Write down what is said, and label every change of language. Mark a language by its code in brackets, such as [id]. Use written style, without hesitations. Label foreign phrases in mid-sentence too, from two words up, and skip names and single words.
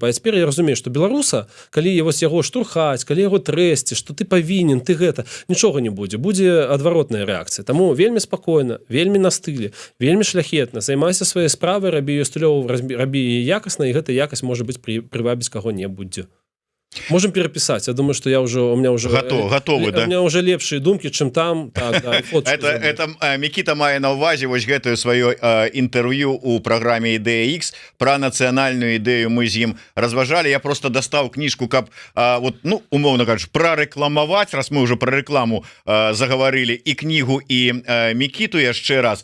[be] А цяпер я разумею, што беларуса, калі вось яго штурхаць, калі яго трэсці, што ты павінен, ты гэта, нічога не будзе, будзе адваротная рэакцыя. Таму вельмі спакойна, вельмі на стылі, вельмі шляхетна, займайся сваёй справай, рабі ёй стылёва, рабі яе якасна, і гэта якасць можа быць прывабіць каго-небудзь. [ru] Можем переписать. Я думаю, что у меня уже готовы, да? У меня уже лепшие думки, чем там. Так, да, [be] это Микита мае на увазе вось гэтую сваё інтэрв'ю у праграме Ідэя X про нацыянальную ідэю мы з ім разважалі. Я просто дастаў кніжку, каб вот, ну, умоўна кажучы, прарэкламаваць, раз мы уже про рэкламу загаварылі, і кнігу, і Мікіту яшчэ раз.